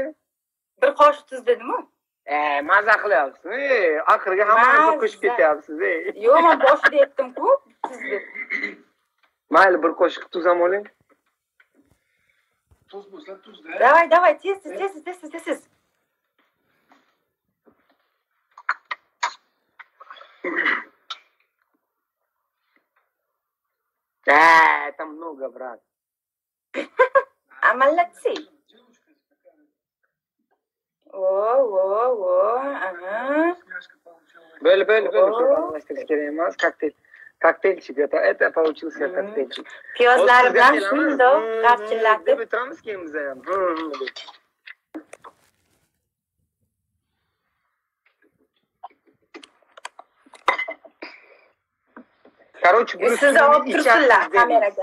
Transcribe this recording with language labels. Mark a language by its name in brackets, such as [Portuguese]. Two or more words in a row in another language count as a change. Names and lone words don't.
[Uzbek] 1 qoshiq tuz dedimi? Maza qilyapsiz. Oxiriga hammani qo'shib ketyapsiz. Yo'q, men boshida aytdim-ku, tuz deb. Mayli, 1 qoshiq tuz ham oling. Tuz bo'lsa tuzda. [Russian] Давай, tez. Это много, брат. Молодцы. Ага. Böyle. [Uzbek] Aralashtirib kerak emas, kokteylчик. [Russian] Это получился коктейльчик. [Uzbek] Piyozlari bilan shundoq g'archillatib. Deb o'tiramiz keyin biz ham. Короче, buni sizni olib tursinlar kameraga.